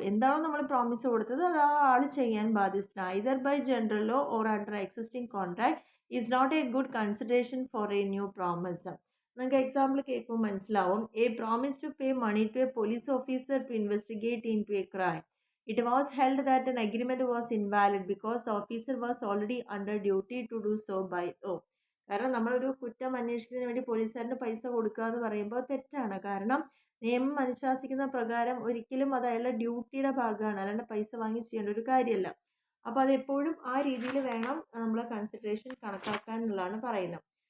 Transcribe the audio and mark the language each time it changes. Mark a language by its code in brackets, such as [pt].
[ml] എന്താണോ നമ്മൾ പ്രോമിസ് കൊടുത്തത് അത് ആ ആൾ ചെയ്യാൻ ബാധ്യസ്ഥനാണ്. [en] Either by general law or under existing contract is not a good consideration for a new promise. [ml] നിങ്ങൾക്ക് എക്സാമ്പിൾ കേൾക്കുമ്പോൾ മനസ്സിലാവും. [en] A promise to pay money to a police officer to investigate into a crime. It was held that an agreement was invalid because the officer was already under duty to do so by law. [ml] കാരണം നമ്മളൊരു കുറ്റം അന്വേഷിക്കുന്നതിന് വേണ്ടി പോലീസുകാരന് പൈസ കൊടുക്കുക എന്ന് പറയുമ്പോൾ തെറ്റാണ്. കാരണം നിയമം അനുശാസിക്കുന്ന പ്രകാരം ഒരിക്കലും അത് അയാളുടെ ഡ്യൂട്ടിയുടെ ഭാഗമാണ്, അല്ലാണ്ട് പൈസ വാങ്ങി ചെയ്യേണ്ട ഒരു കാര്യമല്ല. അപ്പോൾ അതെപ്പോഴും ആ രീതിയിൽ വേണം നമ്മൾ കൺസിഡറേഷൻ കണക്കാക്കാൻ എന്നുള്ളതാണ് പറയുന്നത്.